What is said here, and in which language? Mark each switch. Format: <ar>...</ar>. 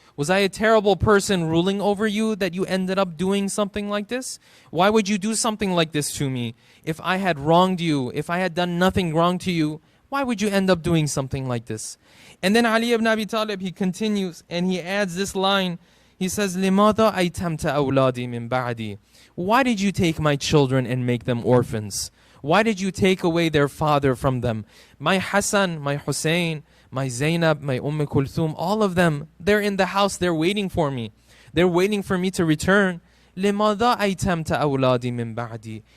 <en>Was I a terrible person ruling over you that you ended up doing something like this? Why would you do something like this to me? If I had wronged you, if I had done nothing wrong to you, why would you end up doing something like this? And then Ali ibn Abi Talib, he continues and he adds this line. He says,</en> <ar>لِمَاذَا أَيْتَمْتَ أَوْلَادِي مِنْ بَعْدِي.</ar> <en>Why did you take my children and make them orphans? Why did you take away their father from them? My Hassan, my Hussein, my Zainab, my Kulthum, all of them, they're in the house, they're waiting for me. They're waiting for me to return.</en> <ar>لِمَاذَا أَيْتَمْتَ أَوْلَادِي مِنْ بَعْدِي.</ar>